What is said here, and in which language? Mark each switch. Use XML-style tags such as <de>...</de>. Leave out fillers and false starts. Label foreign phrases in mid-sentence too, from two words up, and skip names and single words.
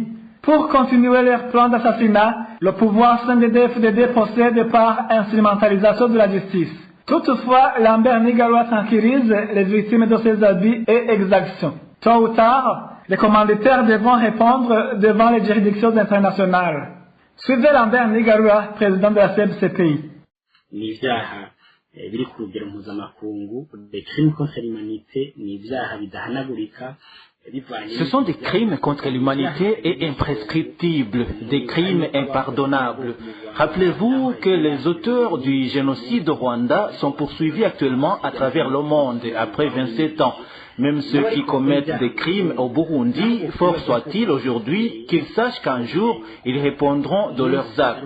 <fr>Pour continuer leur plan d'assassinat, le pouvoir CNDD-FDD procède par instrumentalisation de la justice. Toutefois, Lambert Nigarura tranquillise les victimes de ces abus et exactions. Tôt ou tard, les commanditaires devront répondre devant les juridictions internationales. Suivez Lambert Nigarura, président de la CPI.</fr> <rn>Ni ivyaha biri ku rugero mpuzamakungu,</rn> <fr>des crimes contre l'humanité,</fr> <rn>ni ivyaha bidahanagurika.</rn> <fr>Ce sont des crimes contre l'humanité et imprescriptibles, des crimes impardonnables. Rappelez-vous que les auteurs du génocide au Rwanda sont poursuivis actuellement à travers le monde après 27 ans. Même ceux qui commettent des crimes au Burundi, fort soit-il aujourd'hui, qu'ils sachent qu'un jour, ils répondront de leurs actes.</fr>